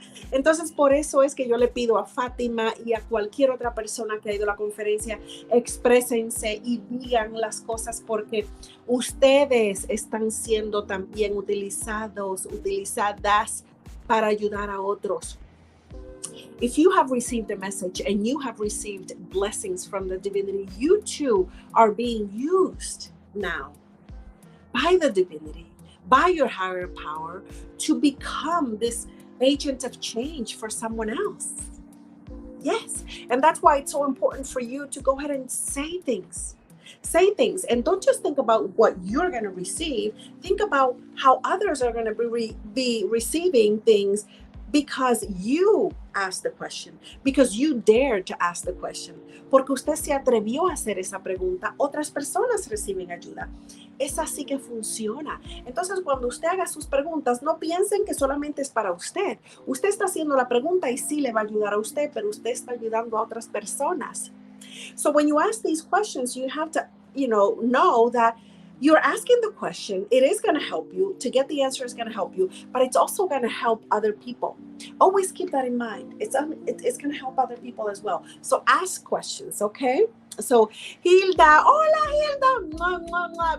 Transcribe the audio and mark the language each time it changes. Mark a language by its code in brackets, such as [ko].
[es] Entonces, por eso es que yo le pido a Fátima y a cualquier otra persona que ha ido a la conferencia, exprésense y digan las cosas, porque ustedes están siendo también utilizadas para ayudar a otros. [en] If you have received a message and you have received blessings from the divinity, you too are being used now by the divinity, by your higher power, to become this agent of change for someone else. Yes, and that's why it's so important for you to go ahead and say things. Say things, and don't just think about what you're going to receive. Think about how others are going to be receiving things, because you asked the question, because you dared to ask the question, [es] porque usted se atrevió a hacer esa pregunta, [en] otras personas reciben ayuda. [es] Es así que funciona. Entonces, cuando usted haga sus preguntas, no piensen que solamente es para usted. Usted está haciendo la pregunta y sí le va a ayudar a usted, pero usted está ayudando a otras personas. [en] So when you ask these questions, you have to, know that you're asking the question. It is going to help you. To get the answer is going to help you, but it's also going to help other people. Always keep that in mind. It's going to help other people as well. So ask questions, okay? So Hilda, hola Hilda, mua, mua, mua.